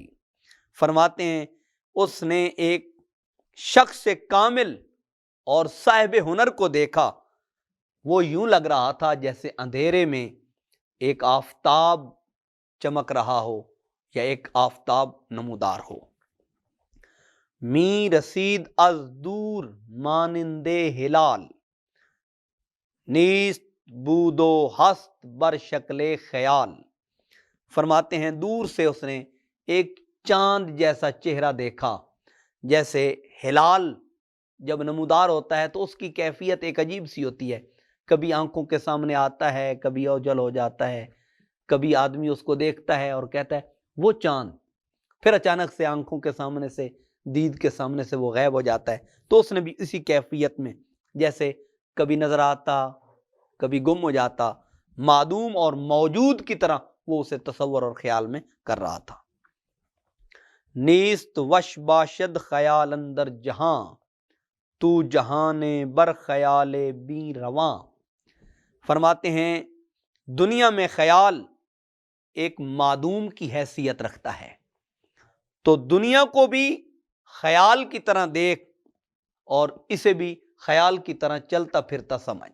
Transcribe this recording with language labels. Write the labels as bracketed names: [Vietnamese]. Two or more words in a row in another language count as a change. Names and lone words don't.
[Urdu] فرماتے ہیں اس نے ایک شخص کامل اور صاحب ہنر کو دیکھا، وہ یوں لگ رہا تھا جیسے اندھیرے میں ایک آفتاب چمک رہا ہو یا ایک آفتاب نمودار ہو۔ [Persian] می رسید از دور مانندے ہلال، نیست بود و ہست بر شکل خیال۔ [Urdu] فرماتے ہیں دور سے اس نے ایک چاند جیسا چہرہ دیکھا، جیسے ہلال جب نمودار ہوتا ہے تو اس کی کیفیت ایک عجیب سی ہوتی ہے، کبھی آنکھوں کے سامنے آتا ہے، کبھی اوجل ہو جاتا ہے، کبھی آدمی اس کو دیکھتا ہے اور کہتا ہے وہ چاند، پھر اچانک سے آنکھوں کے سامنے سے، دید کے سامنے سے وہ غائب ہو جاتا ہے۔ تو اس نے بھی اسی کیفیت میں، جیسے کبھی نظر آتا کبھی گم ہو جاتا، معدوم اور موجود کی طرح وہ اسے تصور اور خیال میں کر رہا تھا۔ [Persian] نیست وش باشد خیال اندر جہاں، تو جہان بر خیال بی رواں۔ [Urdu] فرماتے ہیں دنیا میں خیال ایک معدوم کی حیثیت رکھتا ہے، تو دنیا کو بھی خیال کی طرح دیکھ اور اسے بھی خیال کی طرح چلتا پھرتا سمجھ۔